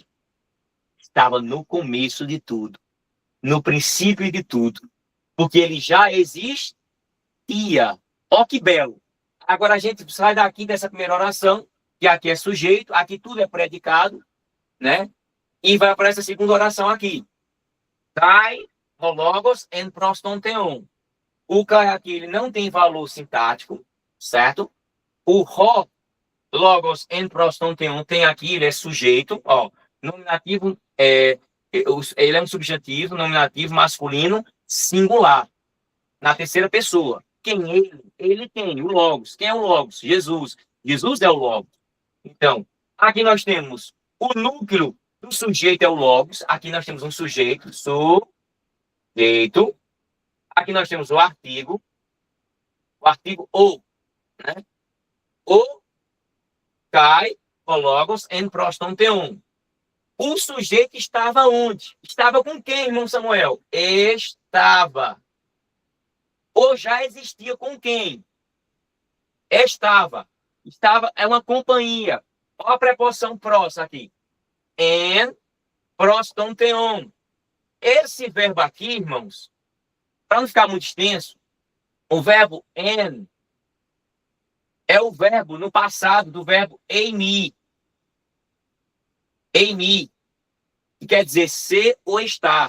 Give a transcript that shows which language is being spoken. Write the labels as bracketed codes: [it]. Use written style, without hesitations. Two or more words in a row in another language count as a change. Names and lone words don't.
[pt] Estava no começo de tudo. No princípio de tudo. Porque ele já existia. Ó que belo. Agora a gente sai daqui dessa primeira oração, que aqui é sujeito, aqui tudo é predicado, né? E vai para essa segunda oração aqui. [el] καὶ, λόγος ἦν πρὸς τὸν θεόν. [pt] O kai aqui ele não tem valor sintático, certo? [el] O ro, λόγος ἦν πρὸς τὸν θεόν, [pt] tem aqui, ele é sujeito, ó. Nominativo, ele é um substantivo, nominativo masculino singular, na terceira pessoa. Quem ele? Ele tem o logos. Quem é o logos? Jesus. Jesus é o logos. Então, aqui nós temos o núcleo do sujeito é o logos. Aqui nós temos um sujeito, sujeito. Aqui nós temos o artigo o, né? O kai, o logos, [el] ἦν πρὸς τὸν θεόν. [pt] O sujeito estava onde? Estava com quem, irmão Samuel? Estava. Ou já existia com quem? Estava. Estava é uma companhia. Olha a preposição pros aqui. [el] ἦν πρὸς τὸν θεόν. [pt] Esse verbo aqui, irmãos, para não ficar muito extenso, o verbo en é o verbo no passado do verbo eimi. Eimi, que quer dizer ser ou estar.